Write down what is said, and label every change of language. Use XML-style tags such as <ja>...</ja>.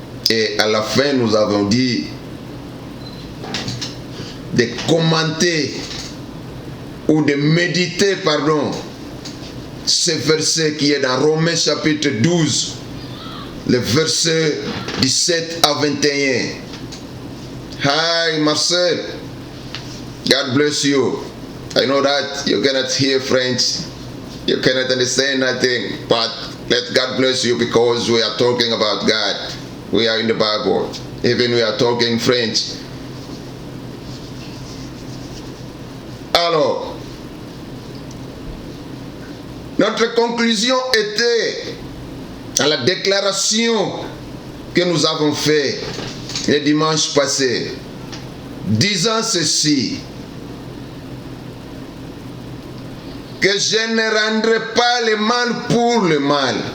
<fr>Et à la fin, nous avons dit de commenter ou de méditer, ce verset qui est dans Romains chapitre 12, le verset 17 à 21.</fr> <en>Hi Marcel, God bless you. I know that you cannot hear French, you cannot understand nothing, but let God bless you, because we are talking about God. We are in the Bible. Even we are talking French.</en> <fr>Alors, notre conclusion était à la déclaration que nous avons faite le dimanche passé, disant ceci, que je ne rendrai pas le mal pour le mal.</fr>